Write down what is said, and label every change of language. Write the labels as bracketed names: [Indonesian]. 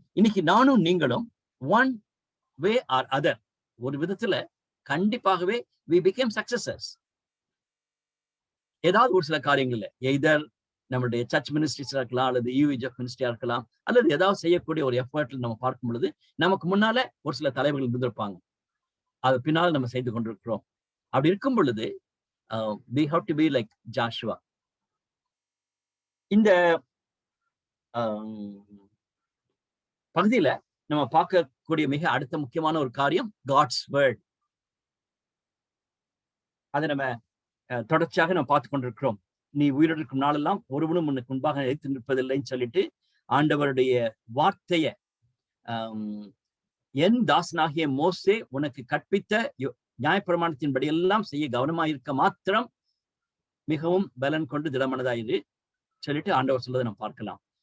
[Tamil] இன்னைக்கு நானும் நீங்களும் ஒன் வே ஆர் அதர் ஒரு விதத்துல கண்டிப்பாகவே [English] we became successors. [Tamil] ஏதாவது ஒரு சில காரியங்கள்ல எய்தர் நம்மளுடைய சர்ச் மினிஸ்ட்ரிஸா இருக்கலாம், அல்லது UEJF மினிஸ்ட்ரியா இருக்கலாம், அல்லது ஏதாவது செய்யக்கூடிய ஒரு எஃபர்ட்ல நம்ம பார்க்கும் பொழுது நமக்கு முன்னால ஒரு சில தலைவர்கள் இருந்திருப்பாங்க. அது பின்னால் நம்ம செய்து கொண்டிருக்கிறோம். அப்படி இருக்கும் பொழுது [English] we have to be like Joshua. [Tamil] இந்த பகுதியில நம்ம பார்க்கக்கூடிய மிக அடுத்த முக்கியமான ஒரு காரியம் God's word. அதை நம்ம தொடர்ச்சியாக நம்ம பார்த்து கொண்டிருக்கிறோம். நீ உயிரோடு இருக்கும் நாளெல்லாம் ஒருவனும் உனக்கு முன்பாக எதிர்த்து நிற்பதில்லைன்னு சொல்லிட்டு ஆண்டவருடைய வார்த்தைய என் தாசனாகிய மோசே உனக்கு கற்பித்த நியாயப்பிரமாணத்தின்படி எல்லாம் செய்ய கவனமாயிருக்க மாத்திரம் மிகவும் பலன் கொண்டு திடமனதாயிரு சொல்லிட்டு ஆண்டவர் சொல்றதை நம்ம பார்க்கலாம்.